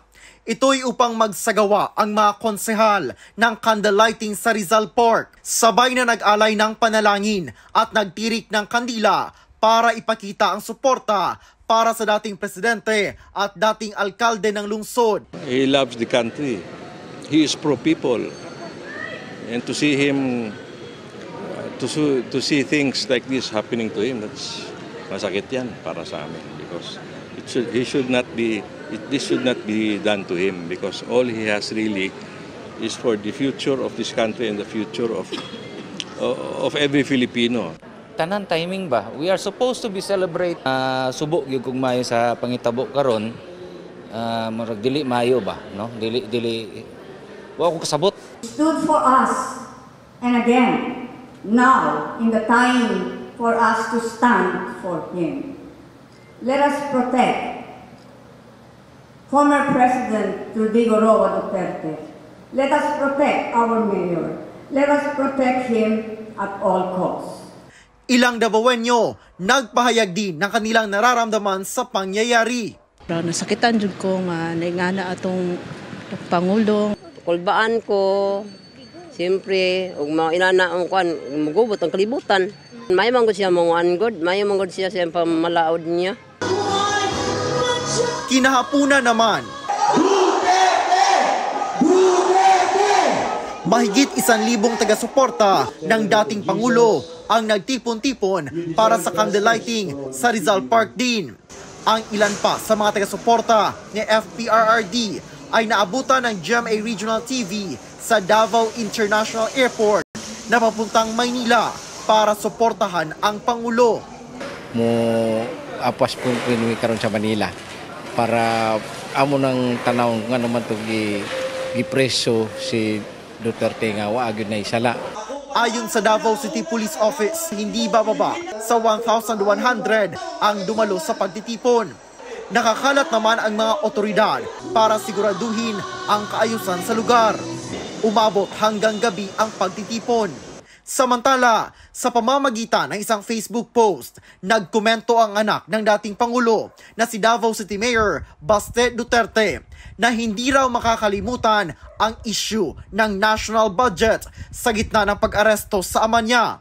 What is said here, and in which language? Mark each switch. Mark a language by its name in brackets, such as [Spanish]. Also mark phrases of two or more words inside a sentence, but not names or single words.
[Filipino] Ito'y upang magsagawa ang mga konsehal ng candlelighting sa Rizal Park. Sabay na nag-alay ng panalangin at nagtirik ng kandila para ipakita ang suporta para sa dating presidente at dating alkalde ng lungsod. [English] He loves the country. He is pro-people. And to see him, to see things like this happening to him, that's [Filipino] masakit yan para sa amin. [English] Because this should not be done to him. Because all he has really is for the future of this country and the future of every Filipino. [Cebuano] Tanan timing ba? [English] We are supposed to be celebrate [Cebuano] subok gyud kung mayo sa pangitabo karon. Murag dili mayo ba, no? Dili wa ko kasabot. [English] Stood for us. And again, now in the time for us to stand for him. Let us protect former President Rodrigo Roa Duterte. Let us protect our mayor. Let us protect him at all costs. [Filipino] Ilang Davaoenyo nagpahayag din ng kanilang nararamdaman sa pangyayari. [Cebuano] Nasakitan jud ko nga naingana atong Pangulo. Kulbaan ko, siyempre, ug mga inanaong kuan, magubot ang kalibutan. May manggod siya mga good, may manggod siya sa pamalaod niya. [Filipino] Kinahapunan naman, mahigit 1,000 taga-suporta ng dating Pangulo ang nagtipon-tipon para sa candlelighting sa Rizal Park din. Ang ilan pa sa mga taga-suporta ni FPRRD ay naabutan ng GMA Regional TV sa Davao International Airport na papuntang Maynila para suportahan ang Pangulo. [Cebuano] Mo apas po pinuwi karon sa Manila para amo nang tanaw nga naman to gipreso si Duterte nga wa gyud na isala. [Filipino] Ayon sa Davao City Police Office, hindi bababa sa 1,100 ang dumalo sa pagtitipon. Nakakalat naman ang mga otoridad para siguraduhin ang kaayusan sa lugar. Umabot hanggang gabi ang pagtitipon. Samantala, sa pamamagitan ng isang Facebook post, nagkomento ang anak ng dating Pangulo na si Davao City Mayor Baste Duterte na hindi raw makakalimutan ang issue ng [English] national budget [Filipino] sa gitna ng pag-aresto sa ama niya.